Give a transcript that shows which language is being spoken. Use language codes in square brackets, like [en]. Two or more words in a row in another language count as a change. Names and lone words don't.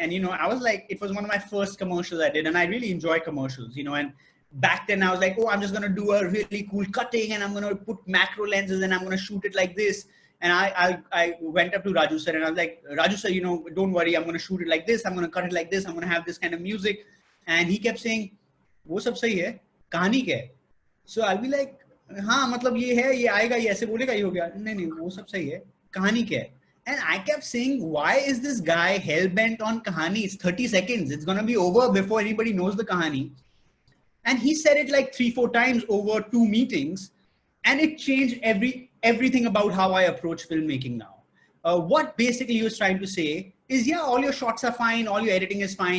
[en] And, I was like, it was one of my first commercials I did. And I really enjoy commercials, and back then I was like, oh, I'm just going to do a really cool cutting and I'm going to put macro lenses and I'm going to shoot it like this. And I went up to Raju sir and I was like, Raju sir, don't worry. I'm going to shoot it like this. I'm going to cut it like this. I'm going to have this kind of music. And he kept saying, [hi] वो सब सही है, कहानी क्या है? [en] So I'll be like, [hi] हाँ मतलब ये है, ये आएगा, ये ऐसे बोलेगा, ये हो गया. नहीं, वो सब सही है. कहानी क्या है? [en] And I kept saying, why is this guy hell-bent on kahani? It's 30 seconds. It's going to be over before anybody knows the kahani. And he said it like 3-4 times over 2 meetings. And it changed everything about how I approach filmmaking now. What basically he was trying to say is, yeah, all your shots are fine. All your editing is fine.